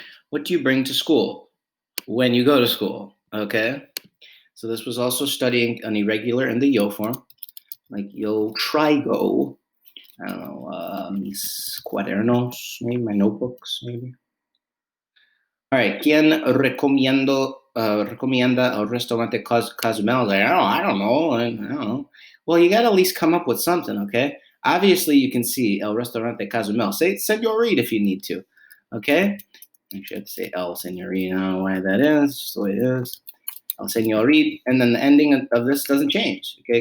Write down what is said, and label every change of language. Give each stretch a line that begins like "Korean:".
English: What do you bring to school when you go to school? Okay. So this was also studying an irregular in the yo form, like yo trigo. I don't know,
Spanish: mis cuadernos,
English: maybe my notebooks, maybe. All right,
Spanish: ¿quién recomienda el restaurante Cozumel?
English: Like, I don't know. Well, you got to at least come up with something, okay? Obviously, you can see el restaurante Cozumel. Say señorita if you need to, okay? Actually, I have to say
Spanish: el señorita.
English: I don't know why that is, just the way it is.
Spanish: El señorita,
English: and then the ending of this doesn't change, okay?